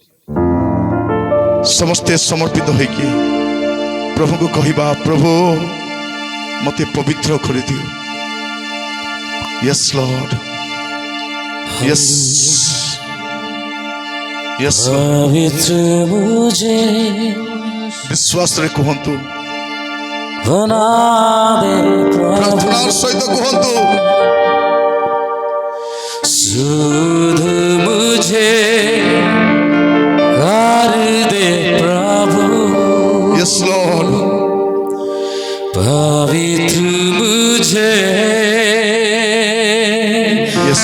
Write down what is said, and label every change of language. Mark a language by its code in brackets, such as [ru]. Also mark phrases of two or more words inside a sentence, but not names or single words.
[or] ସମସ୍ତେ ସମର୍ପିତ ହୋଇକି ପ୍ରଭୁଙ୍କୁ କହିବା ପ୍ରଭୁ ମୋତେ ପବିତ୍ର କରିଦିଅ [en] Yes Lord, yes yes [hi] पवित्र मुझे [or] ବିଶ୍ୱାସରେ କୁହନ୍ତୁ [hi] बना दे [or] ପ୍ରାର୍ଥନାର ସହିତ କୁହନ୍ତୁ [hi] शुद्ध मुझे कर दे प्रभु [en] Yes Lord, [hi] पवित्र मुझे [en] yes